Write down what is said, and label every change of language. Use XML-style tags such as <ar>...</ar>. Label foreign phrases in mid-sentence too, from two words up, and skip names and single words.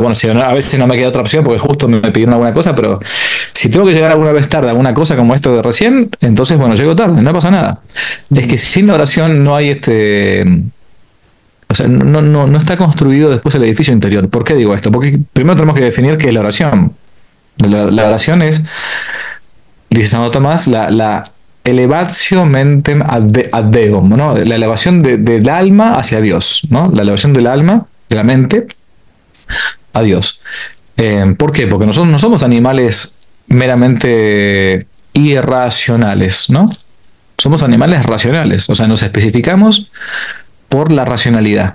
<es>Bueno, si a veces no me queda otra opción porque justo me pidieron alguna cosa, pero si tengo que llegar alguna vez tarde a alguna cosa como esto de recién, entonces, bueno, llego tarde, no pasa nada. Es que sin la oración no hay o sea, no está construido después el edificio interior. ¿Por qué digo esto? Porque primero tenemos que definir qué es la oración. La oración es, dice Santo Tomás, la</es> <la>elevatio mentem ad Deum,</la> <es>¿no? La elevación del alma hacia Dios, ¿no? La elevación del alma, de la mente, a Dios. ¿Por qué? Porque nosotros no somos animales meramente irracionales, ¿no? Somos animales racionales, o sea, nos especificamos por la racionalidad.</es>